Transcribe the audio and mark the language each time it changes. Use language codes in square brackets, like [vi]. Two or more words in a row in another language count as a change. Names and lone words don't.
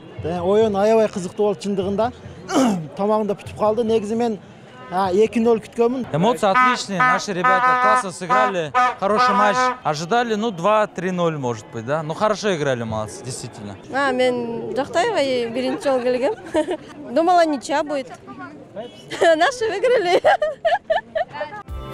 [ky] Оюн аябай кызыктуу болуп чындыгында. Тамагында бүтүп калды. Негизи мен 2-0 күткөнмүн. [ru] Эмоции отличные. Наши ребята классно сыграли. Хороший матч. Ожидали, 2-3-0 может быть, да? Но хорошо играли, молодцы, действительно. [ky] Мен жактайбай, биринчи жолу келгем. [ru] Думала, ничья будет. Наши выиграли.